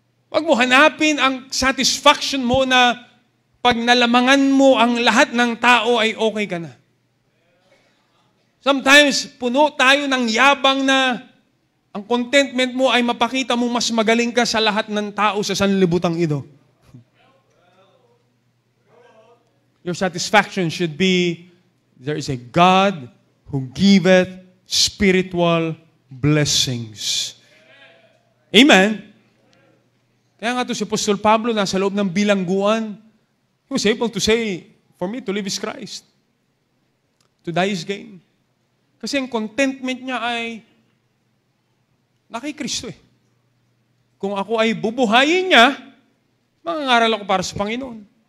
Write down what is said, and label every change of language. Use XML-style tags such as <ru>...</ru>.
<tl>Huwag mo hanapin ang satisfaction mo na pag nalamangan mo ang lahat ng tao ay okay ka na. Sometimes, puno tayo ng yabang na ang contentment mo ay mapakita mo mas magaling ka sa lahat ng tao sa sanlibutang ito.</tl> <en>Your satisfaction should be, there is a God who giveth spiritual blessings. Amen?</en> <tl>Kaya nga to si Apostol Pablo nasa loob ng bilangguan.</tl> <en>He was able to say, for me to live is Christ. To die is gain.</en> <tl>Kasi ang contentment niya ay kay Kristo eh. Kung ako ay bubuhayin niya, mangangaral ako para sa Panginoon.</tl>